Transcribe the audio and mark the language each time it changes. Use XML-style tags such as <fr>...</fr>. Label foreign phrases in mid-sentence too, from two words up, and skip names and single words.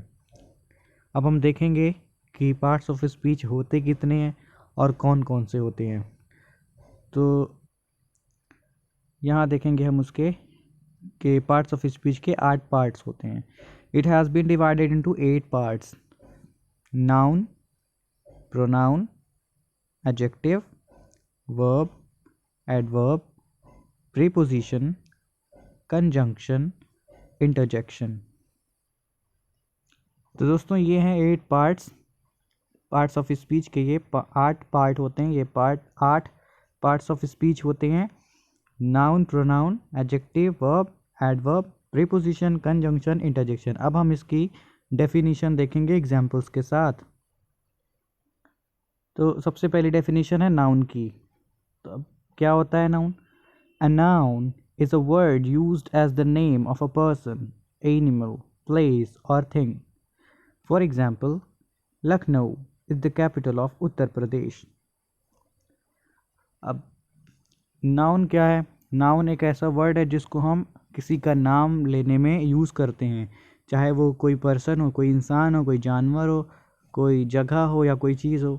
<hi>अब हम देखेंगे कि</hi> <en>parts of speech</en> <hi>होते कितने हैं और कौन कौन से होते हैं। तो यहाँ देखेंगे हम उसके कि</hi> <en>parts of speech</en> <hi>के 8 पार्ट्स होते हैं।</hi> <en>It has been divided into 8 parts: noun, pronoun, adjective, verb, adverb, preposition, conjunction, interjection।</en> <hi>तो दोस्तों ये हैं 8</hi> <en>parts of speech</en> <hi>के। ये 8 पार्ट होते हैं। ये 8</hi> <en>parts of speech</en> <hi>होते हैं:</hi> <en>noun, pronoun, adjective, verb, adverb, preposition, conjunction, interjection.</en> <hi>अब हम इसकी डेफिनेशन देखेंगे एग्जाम्पल्स के साथ। तो सबसे पहली डेफिनेशन है नाउन की। तो अब क्या होता है नाउन?</hi> <en>A noun is a word used as the name of a person, animal, place and thing. For example, Lucknow is the capital of Uttar Pradesh.</en> <hi>अब नाउन क्या है? नाउन एक ऐसा वर्ड है जिसको हम किसी का नाम लेने में यूज़ करते हैं, चाहे वो कोई पर्सन हो, कोई इंसान हो, कोई जानवर हो, कोई जगह हो या कोई चीज़ हो।</hi>